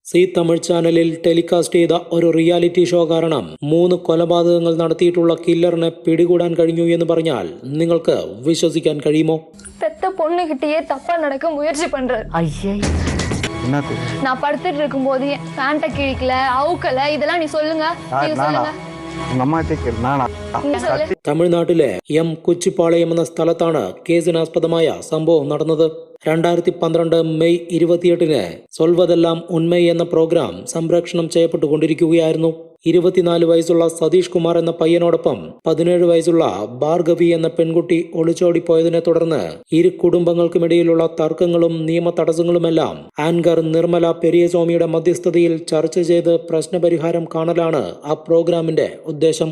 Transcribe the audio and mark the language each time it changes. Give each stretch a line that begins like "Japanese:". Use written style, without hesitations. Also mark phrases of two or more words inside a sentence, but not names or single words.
Malayalam: സി തമിഴ് ചാനലിൽ ടെലികാസ്റ്റ് ചെയ്ത ഒരു റിയാലിറ്റി ഷോ കാരണം 3 കൊലപാതകങ്ങൾ നടത്തിയിട്ടുള്ള കില്ലറിനെ പിടികൂടാൻ കഴിഞ്ഞു എന്ന് പറഞ്ഞാൽ നിങ്ങൾക്ക് വിശ്വസിക്കാൻ കഴിയുമോ?
Tamil: பெத்த பொண்ணு கிட்டயே தப்பா நடக்க முயற்சி பண்றாரு. நான் படுத்துட்டு இருக்கும் போது பேண்ட கிழிக்கல அவுக்கல இதெல்லாம் நீ சொல்லுங்க.
Malayalam: തമിഴ്നാട്ടിലെ എം കൊച്ചിപ്പാളയം എന്ന സ്ഥലത്താണ് കേസിനാസ്പദമായ സംഭവം നടന്നത്. 2012 മെയ് 28-ന് സൊൽവതെല്ലാം ഉണ്മൈ എന്ന പ്രോഗ്രാം സംപ്രേഷണം ചെയ്യപ്പെട്ടുകൊണ്ടിരിക്കുകയായിരുന്നു. 24 വയസ്സുള്ള സതീഷ് കുമാർ എന്ന പയ്യനോടൊപ്പം 17 വയസ്സുള്ള ഭാർഗവി എന്ന പെൺകുട്ടി ഒളിച്ചോടിപ്പോയതിനെ തുടർന്ന് ഇരു കുടുംബങ്ങൾക്കുമിടയിലുള്ള തർക്കങ്ങളും നിയമ തടസ്സങ്ങളുമെല്ലാം ആങ്കർ നിർമ്മല പെരിയസ്വാമിയുടെ മധ്യസ്ഥതയിൽ ചർച്ച ചെയ്ത് പ്രശ്നപരിഹാരം കാണലാണ് ആ പ്രോഗ്രാമിന്റെ ഉദ്ദേശം.